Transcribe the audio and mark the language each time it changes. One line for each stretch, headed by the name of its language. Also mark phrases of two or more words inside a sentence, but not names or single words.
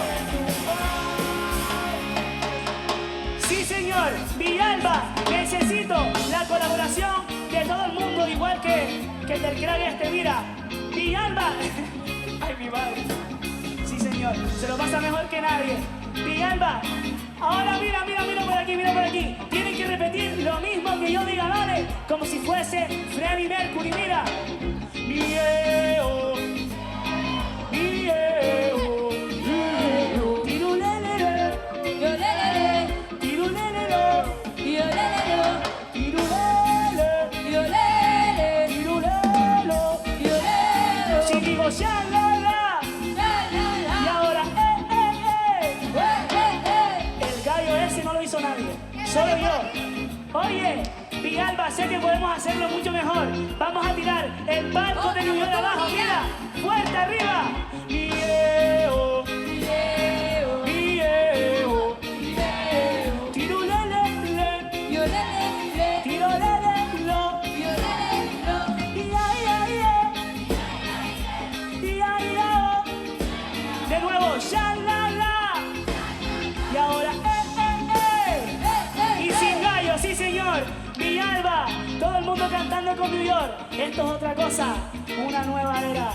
Spanish: Sí, señor, mi alma, necesito la colaboración de todo el mundo, igual que del crack este, mira. Mi alma, ay mi madre. Sí, señor, se lo pasa mejor que nadie. Mi alma, ahora mira por aquí, mira por aquí. Tienen que repetir lo mismo que yo diga, ¿vale? Como si fuese Freddie Mercury, mira. Mieo, mieo, mieo. Tirulelele, yolelele, tirulelele, yolelele, tirulele, yolele, tirulelo, yolelo. Si digo ya la la, y ahora el gallo ese no lo hizo nadie, solo yo. Oye, Villalba, sé que podemos hacerlo mucho mejor. Vamos a tirar el barco de New York abajo, mira, fuerte arriba. Mieo, mieo, mieo, mieo. Tirulelele, yolelele, tirolelelo, yolelelo. Ia, ia, ia. Ia, ia. De nuevo, shalala. Y ahora, y sin gallo, sí señor. Villalba, todo el mundo cantando con New York. Esto es otra cosa, una nueva era.